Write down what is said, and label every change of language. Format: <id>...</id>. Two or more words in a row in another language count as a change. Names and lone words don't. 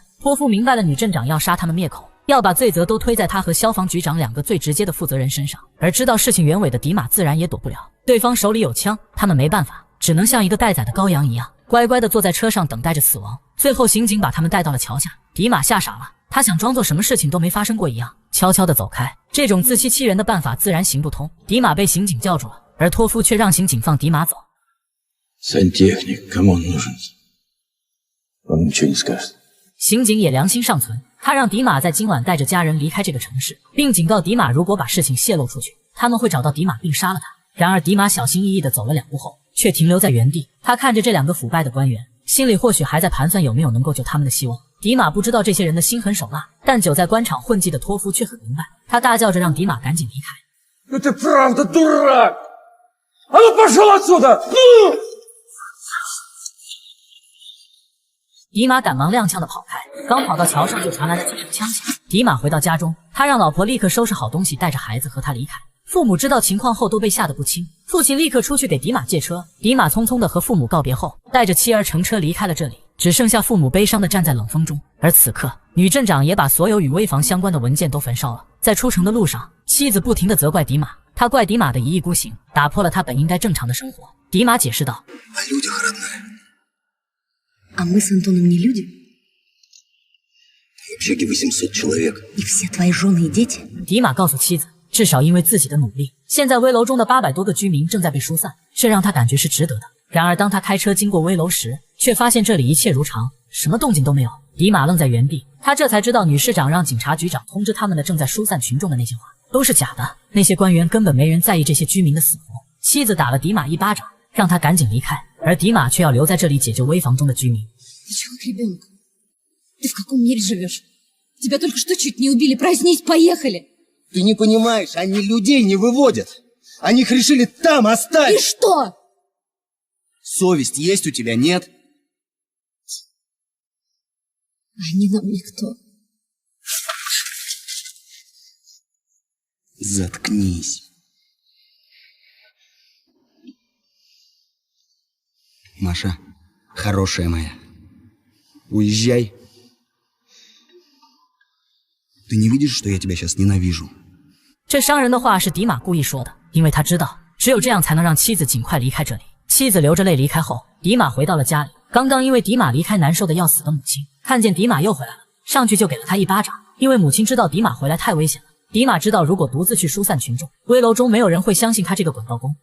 <zh>托夫明白了女镇长要杀他们灭口，要把罪责都推在他和消防局长2个最直接的负责人身上，而知道事情原委的迪玛自然也躲不了，对方手里有枪，他们没办法，只能像一个待宰的羔羊一样，乖乖地坐在车上等待着死亡。最后刑警把他们带到了桥下，迪玛吓傻了，他想装作什么事情都没发生过一样，悄悄地走开。这种自欺欺人的办法自然行不通，迪玛被刑警叫住了，而托夫却让刑警放迪玛走。</zh> <ru>Сантехник, кому он нужен? Он ничего не скажет.</ru> <zh>刑警也良心尚存，他让迪玛在今晚带着家人离开这个城市，并警告迪玛，如果把事情泄露出去，他们会找到迪玛并杀了他。然而迪玛小心翼翼地走了2步后，却停留在原地。他看着这2个腐败的官员，心里或许还在盘算有没有能够救他们的希望。迪玛不知道这些人的心狠手辣，但久在官场混迹的托夫却很明白，他大叫着让迪玛赶紧离开。</zh> <ru>Ну ты правда дурак! А ну пошел отсюда!</ru> <zh>迪玛赶忙踉跄地跑开，刚跑到桥上就传来了几声枪响。迪玛回到家中，他让老婆立刻收拾好东西，带着孩子和他离开。父母知道情况后都被吓得不轻，父亲立刻出去给迪玛借车。迪玛匆匆地和父母告别后，带着妻儿乘车离开了这里，只剩下父母悲伤地站在冷风中。而此刻，女镇长也把所有与危房相关的文件都焚烧了。在出城的路上，妻子不停地责怪迪玛，她怪迪玛的一意孤行，打破了他本应该正常的生活。迪玛解释道</zh> <ru>：“А мы с Антоном не люди? В общаге 800 человек. И все твои жены и дети?»</ru> <zh>迪玛告诉妻子， 至少因为自己的努力，现在危楼中的800多个居民正在被疏散，这让他感觉是值得的。然而当他开车经过危楼时，却发现这里一切如常，什么动静都没有。迪马愣在原地，他这才知道女市长让警察局长通知他们的正在疏散群众的那些话都是假的，那些官员根本没人在意这些居民的死活。妻子打了迪马一巴掌，让他赶紧离开，而迪马却要留在这里解救危房中的居民。</zh> <ru>Ты чего как ребенок? Ты в каком мире живешь? Тебя только что чуть не убили. Проснись, поехали! Ты не понимаешь, они людей не выводят. Они их решили там И оставить. что? Совесть есть у тебя, нет? Они нам никто. Заткнись. Маша, хорошая моя, уезжай. Ты не видишь, что я тебя сейчас ненавижу?</ru> <zh>这伤人的话是迪马故意说的，因为他知道只有这样才能让妻子尽快离开这里。妻子流着泪离开后，迪马回到了家里。刚刚因为迪马离开难受的要死的母亲，看见迪马又回来了，上去就给了他一巴掌。因为母亲知道迪马回来太危险了，迪马知道如果独自去疏散群众，危楼中没有人会相信他这个滚刀工。</zh>